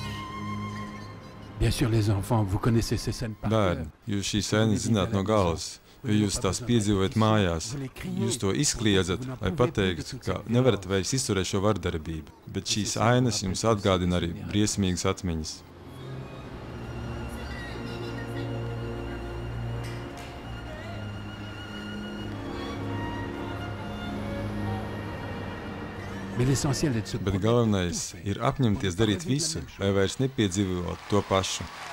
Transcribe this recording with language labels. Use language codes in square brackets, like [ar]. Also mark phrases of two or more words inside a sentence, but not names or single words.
[fr] Bien sûr, les enfants, vous connaissez ces scènes par cœur. [lv] Bērni, jūs šīs ainas zināt no galvas. jo jūs tās piedzīvojat mājās. Jūs to izkliedzat, lai pateiktu, ka nevarat vairs izturēt šo vardarbību, bet šīs ainas jums atgādina arī briesmīgas atmiņas. Bet galvenais ir apņemties darīt visu, lai vairs nepiedzīvot to pašu.